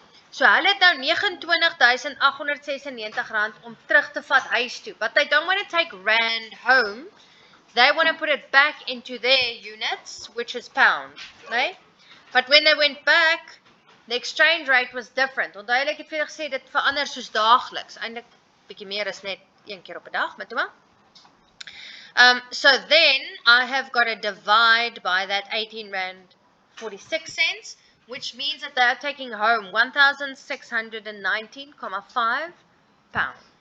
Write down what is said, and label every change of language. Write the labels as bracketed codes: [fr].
[af] So hulle het nou 29,896 rand om terug te vat huis toe. [en] But they don't want to take rand home. they want to put it back into their units, which is pound, right? But when they went back, the exchange rate was different. [af] Onthou ek het vir julle gesê dit verander soos daagliks. Eintlik bietjie meer as net een keer op 'n dag, maar toe maar. [en] So then I have got to divide by that 18 rand 46 cents, which means that they are taking home 1,619.5 pound.